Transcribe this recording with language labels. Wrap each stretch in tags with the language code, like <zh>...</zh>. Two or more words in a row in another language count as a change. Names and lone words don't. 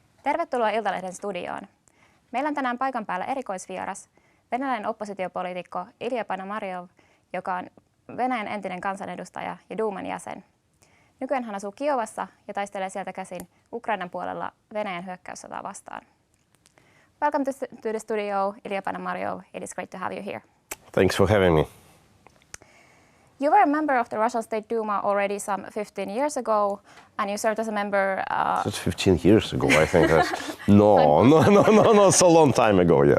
<fi>Tervetuloa Iltalehden studioon. Meillä on tänään paikan päällä erikoisvieras, venäläinen oppositiopoliitikko Ilja Ponomarjov, joka on Venäjän entinen kansanedustaja ja Duuman jäsen. Nykyään hän asuu Kiovassa ja taistelee sieltä käsin Ukrainan puolella Venäjän hyökkäyssotaa vastaan.</fi> <en>Welcome to the studio, Ilja Ponomarjov. It is great to have you here. Thanks for having me. You were a member of the Russian State Duma already some 15 years ago, and you served as a member... That's 15 years ago, I think. No, it's a long time ago, yeah.</en>